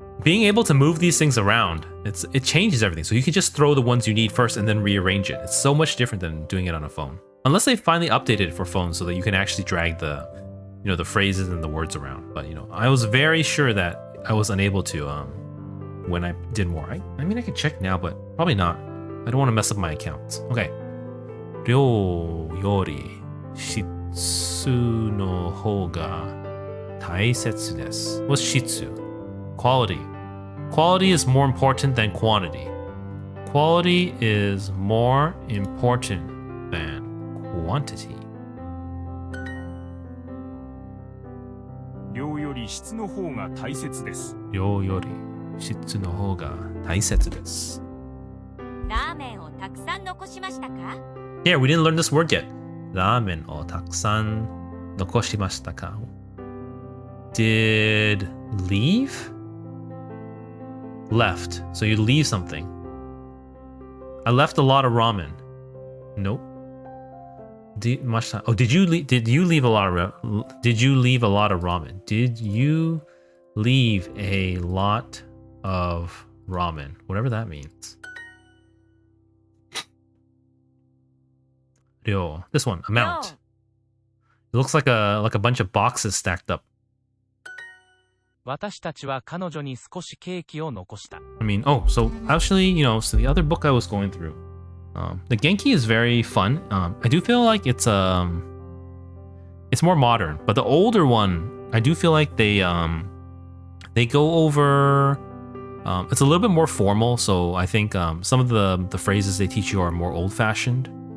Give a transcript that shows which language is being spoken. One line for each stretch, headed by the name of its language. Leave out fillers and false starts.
English: Being able to move these things around, it changes everything. So you can just throw the ones you need first and then rearrange it. It's so much different than doing it on a phone. Unless they finally updated it for phones so that you can actually drag the phrases and the words around. But I was very sure that I was unable to when I did more. I mean I could check now, but probably not. I don't want to mess up my accounts. Okay.
Japanese: 量より質の方が大切です。
English: What's 質?Quality. Quality is more important than quantity. Quality is more important than quantity.
Japanese: 量より質の方が大切です。量より質の方が大切です。ラーメンをたくさん残しましたか？
English: Yeah, we didn't learn this word yet.
Japanese: ラーメンをたくさん残しましたか?
English: Did leave? Left. So you leave something. I left a lot of ramen. Nope. Did you leave a lot of ramen? Did you leave a lot of ramen? Did you leave a lot of ramen? Whatever that means. Ryo. This one, amount. It looks like a bunch of boxes stacked up.
Japanese: 私たちは彼女に少しケーキを残した。
English: I mean, so actually, so the other book I was going through, the Genki is very fun. I do feel like it's more modern, but the older one, I do feel like they go over. It's a little bit more formal, so I think some of the phrases they teach you are more old-fashioned.